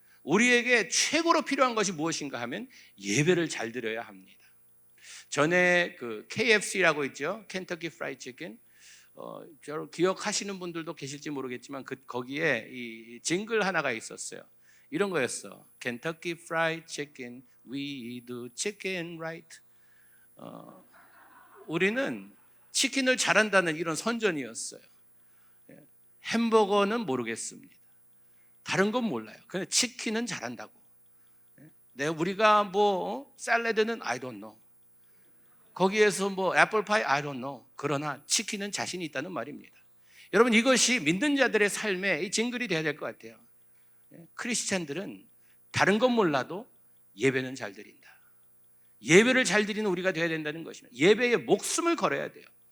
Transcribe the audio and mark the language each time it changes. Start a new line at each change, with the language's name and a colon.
Korean: 우리에게 최고로 필요한 것이 무엇인가 하면 예배를 잘 드려야 합니다. 전에 그 KFC라고 있죠. 켄터키 프라이드 치킨. 기억하시는 분들도 계실지 모르겠지만 거기에 이 징글 하나가 있었어요. 이런 거였어.
English: Kentucky Fried Chicken, we do chicken right.
Korean: 우리는 치킨을 잘한다는 이런 선전이었어요. 햄버거는 모르겠습니다. 다른 건 몰라요. 근데 치킨은 잘한다고. 우리가 샐러드는
English: I don't know.
Korean: 거기에서 애플파이
English: I don't know.
Korean: 그러나 치킨은 자신이 있다는 말입니다. 여러분, 이것이 믿는 자들의 삶의 이 징글이 되어야 될 것 같아요. 크리스찬들은 다른 건 몰라도 예배는 잘 드린다. 예배를 잘 드리는 우리가 되어야 된다는 것입니다. 예배에 목숨을 걸어야 돼요.